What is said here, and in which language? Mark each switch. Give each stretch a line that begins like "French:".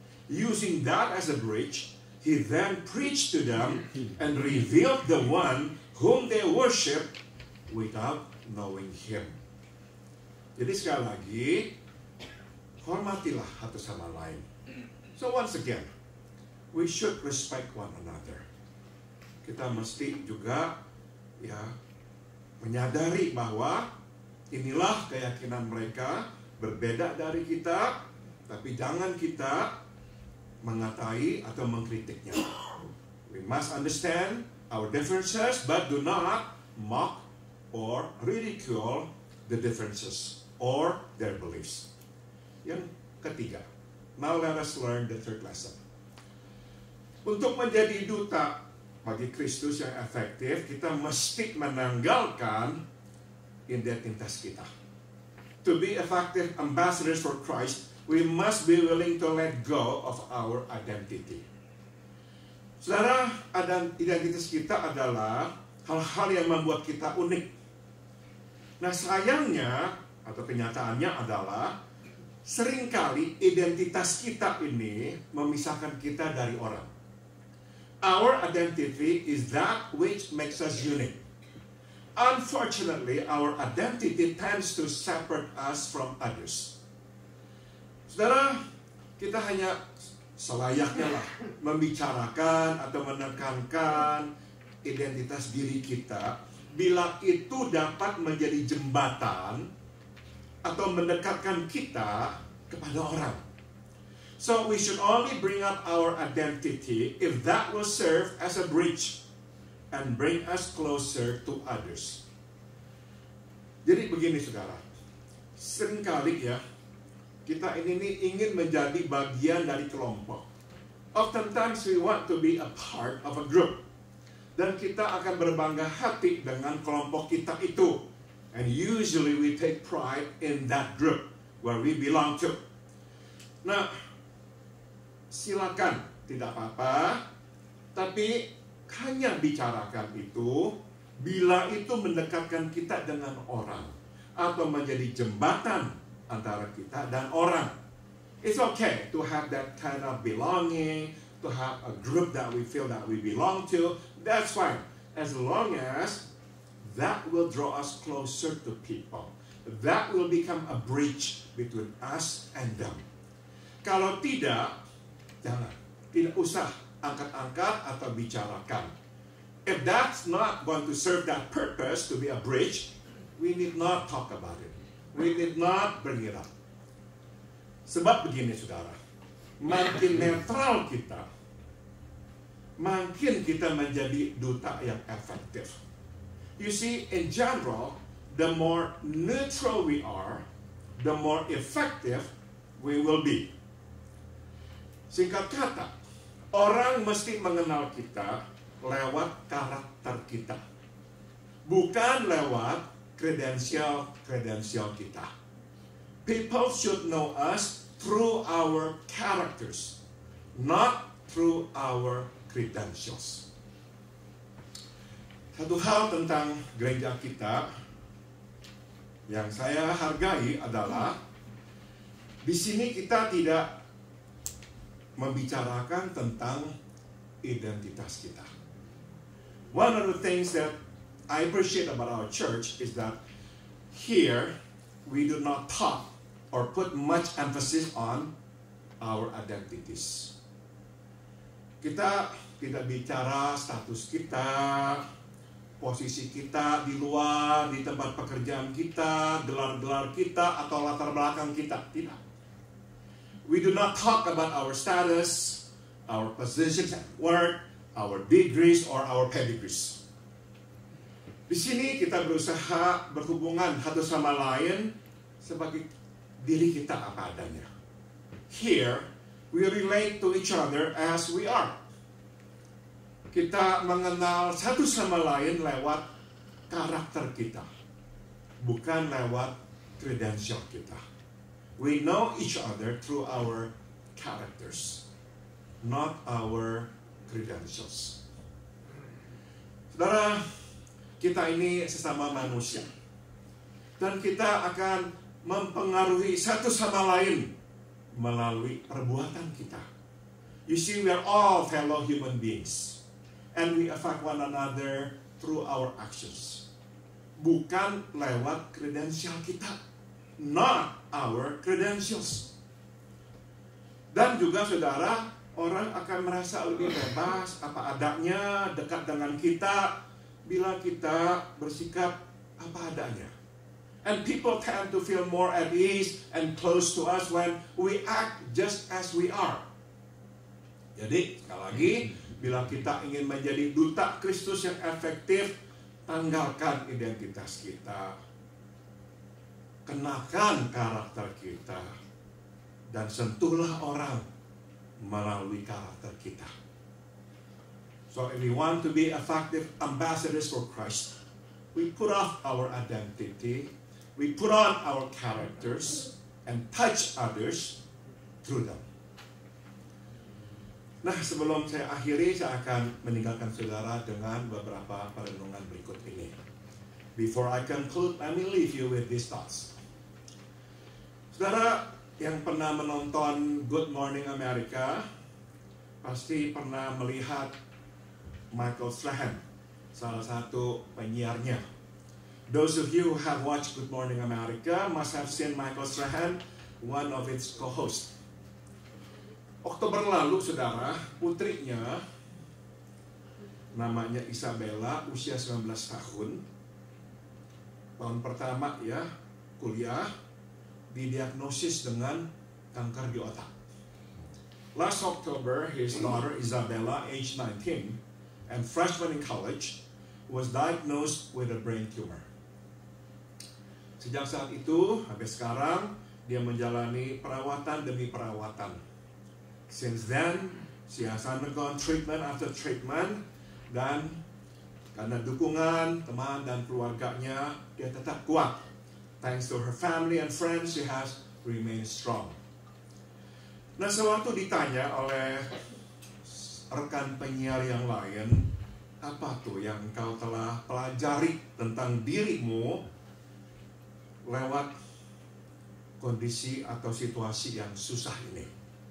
English: Using that as a bridge, he then preached to them and revealed the one whom they worship without knowing him.
Indonesian: Jadi sekali lagi, hormatilah satu sama lain.
English: So once again, we should respect one another.
Indonesian: Kita mesti juga menyadari bahwa inilah keyakinan mereka, berbeda dari kita, tapi jangan kita mengatai atau mengkritiknya.
English: We must understand our differences, but do not mock or ridicule the differences or their beliefs.
Indonesian: Yang ketiga,
English: now let us learn the third lesson.
Indonesian: Untuk menjadi duta bagi Kristus yang efektif, kita mesti menanggalkan identitas kita.
English: To be effective ambassadors for Christ, we must be willing to let go of our identity.
Indonesian: Saudara, identitas kita adalah hal-hal yang membuat kita unik. Nah, sayangnya atau kenyataannya adalah seringkali identitas kita ini memisahkan kita dari orang.
English: Our identity is that which makes us unique. Unfortunately, our identity tends to separate us from others.
Indonesian: Saudara, kita hanya selayaknya lah membicarakan atau menekankan identitas diri kita bila itu dapat menjadi jembatan atau mendekatkan kita kepada orang.
English: So we should only bring up our identity if that will serve as a bridge and bring us closer to others.
Indonesian: Jadi begini saudara, seringkali ya kita ini ingin menjadi bagian dari kelompok.
English: Oftentimes we want to be a part of a group.
Indonesian: Dan kita akan berbangga hati dengan kelompok kita itu.
English: And usually we take pride in that group where we belong to.
Indonesian: Nah, silakan, tidak apa-apa. Tapi hanya bicarakan itu bila itu mendekatkan kita dengan orang atau menjadi jembatan antara kita dan orang.
English: It's okay to have that kind of belonging, to have a group that we feel that we belong to. That's fine, as long as that will draw us closer to people. That will become a bridge between us and them.
Indonesian: Kalau tidak, jangan. Tidak usah angkat-angkat atau bicarakan.
English: If that's not going to serve that purpose to be a bridge, we need not talk about it. We need not bring it up.
Indonesian: Sebab begini saudara, makin netral kita, makin kita menjadi duta yang efektif.
English: You see, in general, the more neutral we are, the more effective we will be.
Indonesian: Singkat kata, orang mesti mengenal kita lewat karakter kita, bukan lewat kredensial kita.
English: People should know us through our characters, not through our credentials.
Indonesian: Satu hal tentang gereja kita yang saya hargai adalah di sini kita tidak membicarakan tentang identitas kita.
English: One of the things that I appreciate about our church is that here we do not talk or put much emphasis on our identities.
Indonesian: Kita tidak bicara status kita, posisi kita di luar, di tempat pekerjaan kita, gelar-gelar kita, atau latar belakang kita. Tidak.
English: We do not talk about our status, our positions at work, our degrees, or our pedigrees.
Indonesian: Di sini kita berusaha berhubungan satu sama lain sebagai diri kita apa adanya.
English: Here, we relate to each other as we are.
Indonesian: Kita mengenal satu sama lain lewat karakter kita, bukan lewat kredensial kita.
English: We know each other through our characters, not our credentials.
Indonesian: Saudara, kita ini sesama manusia, dan kita akan mempengaruhi satu sama lain melalui perbuatan kita.
English: You see, we are all fellow human beings, and we affect one another through our actions,
Indonesian: bukan lewat kredensial kita.
English: Not our credentials.
Indonesian: Dan juga saudara, orang akan merasa lebih bebas apa adanya dekat dengan kita bila kita bersikap apa adanya.
English: And people tend to feel more at ease and close to us when we act just as we are.
Indonesian: Jadi, sekali lagi, bila kita ingin menjadi duta Kristus yang efektif, tanggalkan identitas kita, kenakan karakter kita, dan sentuhlah orang melalui karakter kita.
English: So if we want to be effective ambassadors for Christ, we put off our identity, we put on our characters, and touch others through them.
Indonesian: Nah, sebelum saya akhiri, saya akan meninggalkan saudara dengan beberapa perenungan berikut ini.
English: Before I conclude, let me leave you with these thoughts.
Indonesian: Saudara yang pernah menonton Good Morning America pasti pernah melihat Michael Strahan, salah satu penyiarnya.
English: Those of you who have watched Good Morning America must have seen Michael Strahan, one of its co-hosts.
Indonesian: Oktober lalu, saudara, putrinya namanya Isabella, usia 19 tahun, tahun pertama ya, kuliah, didiagnosis dengan kanker di otak.
English: Last October, his daughter Isabella, age 19, and freshman in college, was diagnosed with a brain tumor.
Indonesian: Sejak saat itu, sampai sekarang, dia menjalani perawatan demi perawatan.
English: Since then, she has undergone treatment after treatment,
Indonesian: dan karena dukungan teman dan keluarganya, dia tetap kuat.
English: Thanks to her family and friends, she has remained strong.
Indonesian: Nah, sewaktu ditanya oleh rekan penyiar yang lain, apa tuh yang kau telah pelajari tentang dirimu lewat kondisi atau situasi yang susah ini?